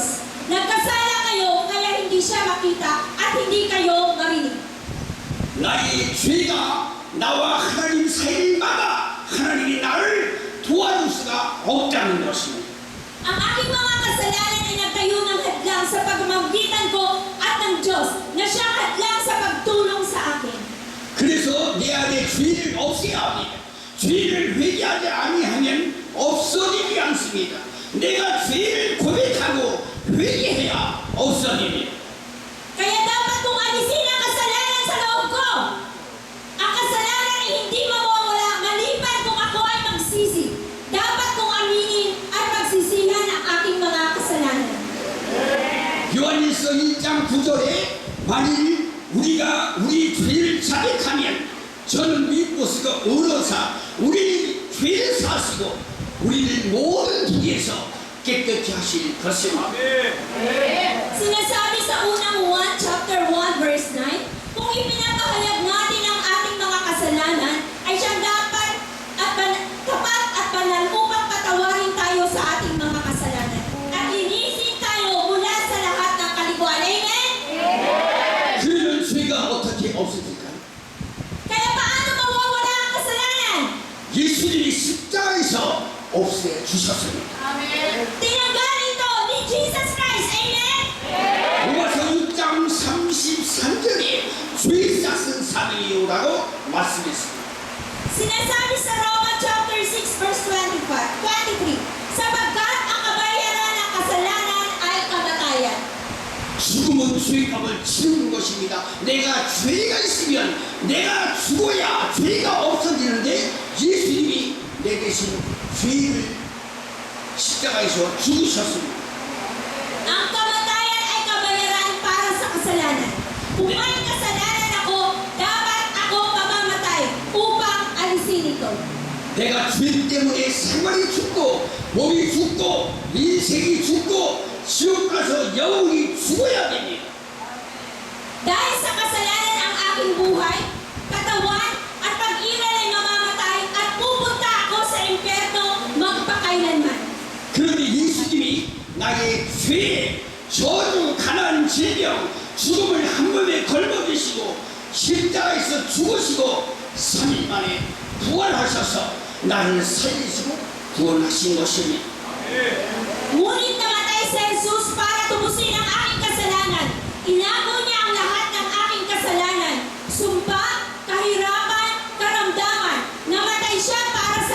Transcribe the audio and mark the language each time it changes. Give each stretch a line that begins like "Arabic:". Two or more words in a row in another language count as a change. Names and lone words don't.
Filipino: Nagkasala kayo kaya hindi siya makita at hindi kayo marinig.
Korean: 나의 죄가 나와 하나님 사이를 막아 하나님이 나를 도와줄 수가 없다는 것입니다.
Filipino: Ang aking mga kasalanan ay nagtayo ng hadlang sa pagmamagitan ko at ng Diyos na siyang hadlang sa pagtulong sa akin.
Korean: 그래서 내 안에 죄를 없애야 합니다. 죄를 회개하지 아니하면 없어지지 않습니다. 내가 죄를 고백하고 회개해야 없어집니다.
Filipino: Kaya dapat kong alisin ang kasalanan sa loob ko. Ang kasalanan ay hindi mawawala maliban kung ako ay magsisi. Dapat kong aminin at pagsisihan ang aking mga kasalanan.
Korean: 요한일서 1장 9절에 만일 우리가 우리 죄를 자백하면 저는 믿고서가 얼어서 우리 죄를 사시고 우리를 모든 불의에서 깨끗이 하실 것입니다.
Filipino: Sinasabi sa unang 1, chapter 1, verse 9, kung ipinapahayag natin ang ating mga kasalanan, ay siyang dapat at tapat at banal upang patawarin tayo sa ating mga kasalanan. At linisin tayo mula sa lahat ng kalikuan. Amen?
Korean: 그러면 죄가 어떻게 없어질까요?
Filipino: Kaya paano mawawala ang kasalanan?
Korean: 예수님이 십자가에서 없애 주셨습니다.
Filipino: Tinanggal ito ni
English: Jesus Christ.
Filipino: Amen?
Korean: 로마서 6장 33절에 죄 싹은 사명이요라고 말씀했습니다.
Filipino: Sinasabi sa Roma
English: chapter 6 verse 23,
Filipino: sapagkat ang kabayaran ng kasalanan ay kamatayan.
Korean: 죽음은 죄값을 치르는 것입니다. 내가 죄가 있으면 내가 죽어야 죄가 없어지는데 예수님이 내 대신 죄를 십자가에서 죽으셨습니다.
Filipino: Ang kamatayan ay kabayaran para sa kasalanan. Kung may kasalanan ako, dapat ako mamamatay upang alisin ito.
Korean: 내가 죄 때문에 생활이 죽고 몸이 죽고 인생이 죽고 지옥 가서 영원히 죽어야 됩니다.
Filipino: Dahil sa kasalanan ang aking buhay, katawan at pag-iral ay mamamatay at pupunta ako sa impyerno magpakailanman.
Korean: 그런데 예수님이 나의 죄, 저주, 가난, 질병, 죽음을 한 몸에 걸머지시고 십자가에서 죽으시고 3일 만에 부활하셔서 나를 살리시고 구원하신 것입니다.
Filipino: Ngunit namatay si Jesus para tubusin ang aking kasalanan. Inago niya ang lahat ng aking kasalanan. Sumpa, kahirapan, karamdaman. Namatay siya para